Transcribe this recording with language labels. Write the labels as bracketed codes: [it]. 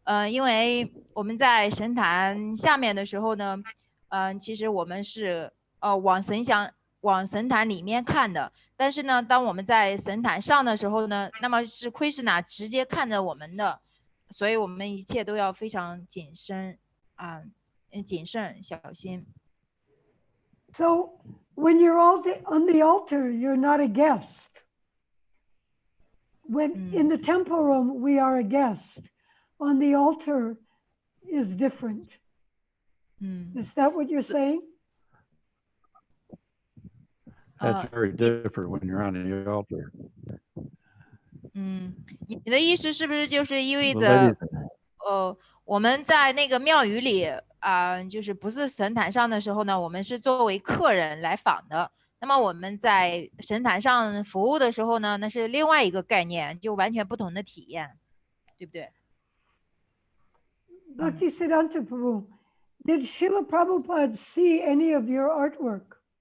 [zh] 因为我们在神坛下面的时候呢，其实我们是往神坛里面看的。但是呢，当我们在神坛上的时候呢，那么是奎师那直接看着我们的，所以我们一切都要非常谨慎谨慎小心。 [en] so when you're all on the altar, you're not a guest. When in the temple room, we are a guest. On the altar is different. Is that what you're saying? That's very different when you're on the altar. [zh] 你的意思是不是就是意味 [en] The [zh] 着 [en] ladies, [zh] 我们在那个庙宇里就是不是神坛上的时候呢，我们是作为客人来访的。那么我们在神坛上服务的时候呢，那是另外一个概念，就完全不同的体验，对不对？ [en] Bhaktisiddhanta Prabhu, did Srila Prabhupada see any of your artwork?